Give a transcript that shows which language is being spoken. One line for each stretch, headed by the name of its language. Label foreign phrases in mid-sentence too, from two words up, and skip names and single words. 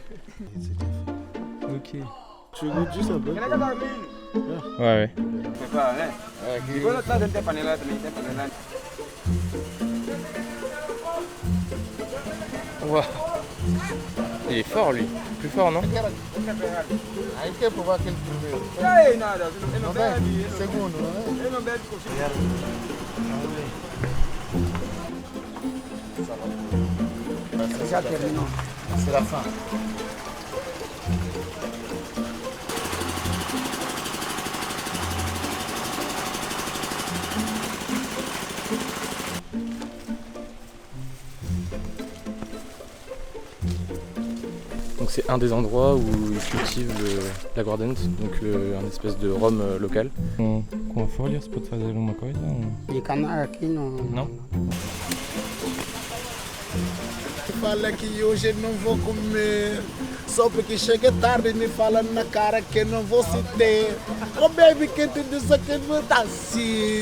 French: Ok. Tu goûtes juste un peu. Ouais. Wow. Il est fort lui. Plus fort, non?
Portuguese: Aí quer provar aquele primeiro. Não bebe? Segundo, não é? Já terminou.
French: C'est la fin. Donc c'est un des endroits où ils cultivent l'aguardente, donc un espèce de rhum local.
Portuguese: Com a folha, você pode fazer alguma coisa? De cana aqui não. Não? Fala que hoje não vou comer, só porque chega tarde e me fala na cara que não vou se ter.
English: Oh baby,
Portuguese: quem te disse que não tá assim?